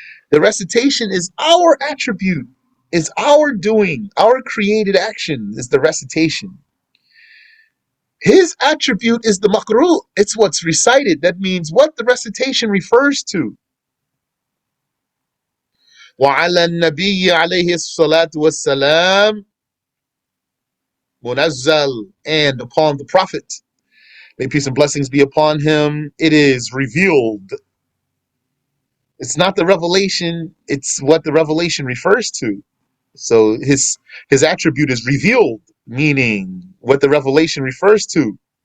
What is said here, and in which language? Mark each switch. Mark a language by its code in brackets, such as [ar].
[en] The recitation is our attribute, is our doing, our created action is the recitation. His attribute is the maqru'. It's what's recited. That means what the recitation refers to. [ar] وَعَلَى النَّبِيِّ عَلَيْهِ الصَّلَاةُ وَالسَّلَامُ مُنَزَّل, [en] and upon the Prophet May peace and blessings be upon him. It is revealed. It's not the revelation, it's what the revelation refers to. So his attribute is revealed, meaning what the revelation refers to.